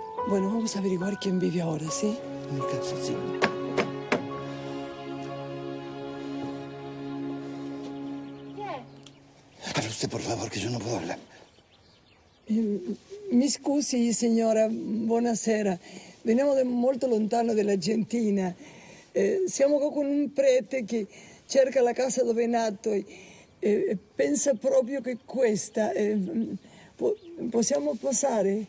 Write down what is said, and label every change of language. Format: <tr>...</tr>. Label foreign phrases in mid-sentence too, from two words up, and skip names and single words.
<es>Bueno, vamos a averiguar quién vive ahora, ¿sí? En mi casa, sí. Hable usted, por favor, que yo no puedo hablar.</es> <it>Mi scusi, signora, buonasera. Veniamo molto lontano dall'Argentina. Siamo qua con un prete che cerca la casa dove è nato e pensa proprio che questa... possiamo passare?</it>